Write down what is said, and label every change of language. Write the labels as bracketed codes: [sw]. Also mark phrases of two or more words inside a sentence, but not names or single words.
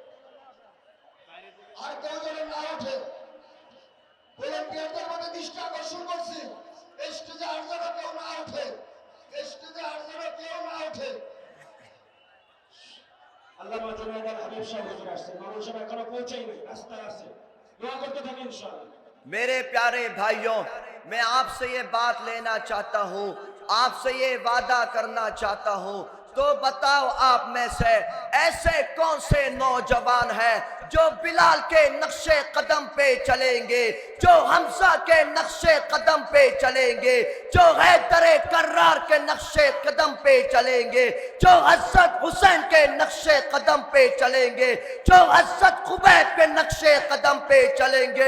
[bn] আর কেউ যেন না ওঠে, ভলেন্টিয়ারদের মধ্যে দৃষ্টি আকর্ষণ করছি, স্টেজে আর যেন কেউ না ওঠে, স্টেজে আর যেন কেউ না ওঠে। আল্লামা জুনায়েদ আল হাবিব সাহেব হুজুর আসছেন, মানুষ সব এখনো পৌঁছায়নি, রাস্তায় আছে, দোয়া করতে থাকি ইনশাআল্লাহ। [ur] میرے پیارے بھائیوں، میں آپ سے یہ بات لینا چاہتا ہوں، آپ سے یہ وعدہ کرنا چاہتا ہوں، تو بتاؤ آپ میں سے ایسے کون سے نوجوان ہیں جو بلال کے نقش قدم پہ چلیں گے، جو حمزہ کے نقش قدم پہ چلیں گے، جو حیدر کرار کے نقش قدم پہ چلیں گے، جو حضرت حسین کے نقش قدم پہ چلیں گے، جو حضرت خبیب کے نقش قدم پہ چلیں گے؟